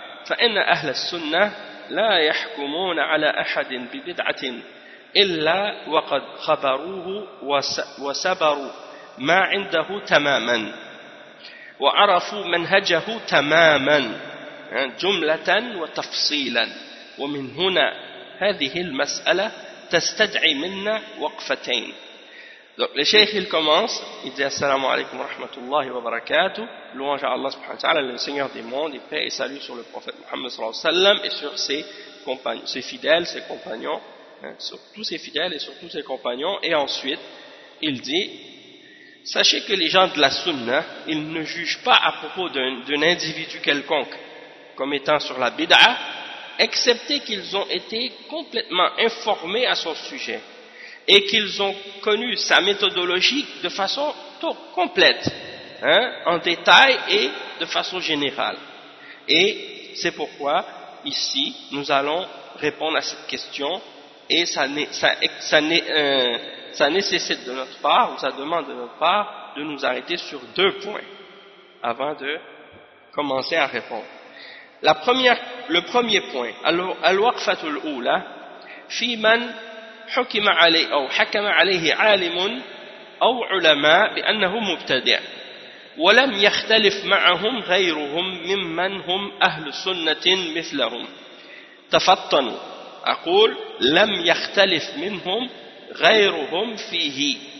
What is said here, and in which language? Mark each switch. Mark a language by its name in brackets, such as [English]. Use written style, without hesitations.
[Arabic] Fa inna ahla sunnah لا يحكمون على أحد ببدعة إلا وقد خبروه وسبروا ما عنده تماما وعرفوا منهجه تماما جملة وتفصيلا ومن هنا هذه المسألة تستدعي منا وقفتين. [French] Donc le cheikh il commence, il dit assalamu alaikum wa rahmatullahi wa barakatuh, louange à Allah subhanahu wa ta'ala, le Seigneur des mondes, et paix et salut sur le prophète Muhammad sallallahu alayhi wa sallam et sur ses compagnons, ses fidèles, ses compagnons, sur tous ses fidèles et sur tous ses compagnons. Et ensuite il dit, sachez que les gens de la sunna, ils ne jugent pas à propos d'un individu quelconque comme étant sur la bid'ah, excepté qu'ils ont été complètement informés à son sujet et qu'ils ont connu sa méthodologie de façon complète, en détail et de façon générale. Et c'est pourquoi, ici, nous allons répondre à cette question, et ça nécessite de notre part, ou ça demande de notre part, de nous arrêter sur deux points, avant de commencer à répondre. Le premier point, [Arabic] al-waqfatul oula, fi man حكم عليه أو حكم عليه عالم أو علماء بأنه مبتدع ولم يختلف معهم غيرهم ممن هم أهل سنة مثلهم تفطنوا أقول لم يختلف منهم غيرهم فيه